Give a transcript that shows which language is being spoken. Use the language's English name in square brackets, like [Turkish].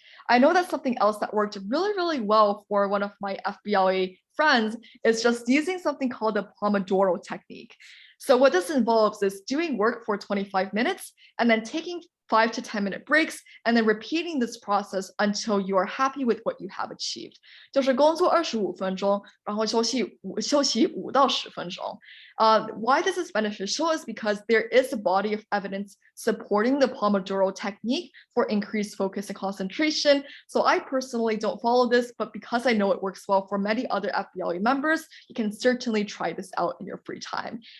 [English] I know that something else that worked really, really well for one of my FBLA friends is just using something called the Pomodoro Technique. So what this involves is doing work for 25 minutes and then taking 5 to 10 minute breaks and then repeating this process until you are happy with what you have achieved. [Chinese] 就是工作25分钟，然后休息5到10分钟。 [English] Why this is beneficial is because there is a body of evidence supporting the Pomodoro technique for increased focus and concentration. So I personally don't follow this, but because I know it works well for many other FBLA members, you can certainly try this out in your free time.